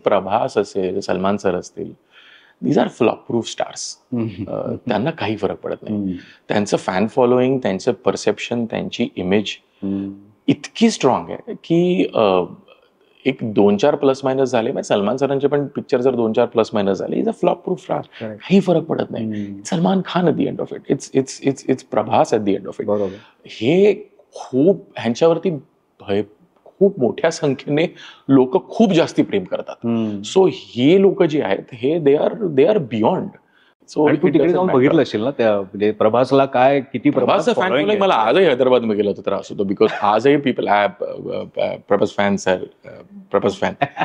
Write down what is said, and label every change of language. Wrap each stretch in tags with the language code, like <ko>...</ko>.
<mr>प्रभास असेल, सलमान सर असतील,</mr> <en>These are flop proof stars.</en> <mr>त्यांना काही फरक पडत नाही. त्यांचं फॅन फॉलोईंग, त्यांचं परसेप्शन, त्यांची इमेज इतकी स्ट्रॉंग आहे की एक 2-4 प्लस मायनस झाले, म्हणजे सलमान सरांचे पण पिक्चर जर 2-4 प्लस मायनस झाले,</mr> <en>Is a flop proof star.</en> <mr>काही फरक पडत नाही.</mr> <en>Salman Khan at the end of it, it's Prabhas at the end of it.</en> <mr>हे खूप ह्यांच्यावरती खूप मोठ्या संख्येने लोक खूप जास्ती प्रेम करतात. सो हे लोक जे आहेत हे</mr> <en>They are beyond. So</en> <mr>आणि तू तिकडे जाऊन बघितलं असेल ना त्या म्हणजे प्रभासला काय किती प्रभासचा फॅन फॉलोइंग मला आजही हैदराबादमध्ये गेला तर त्रास होतो, बिकॉज आजही people Prabhas fans Prabhas fan.</mr>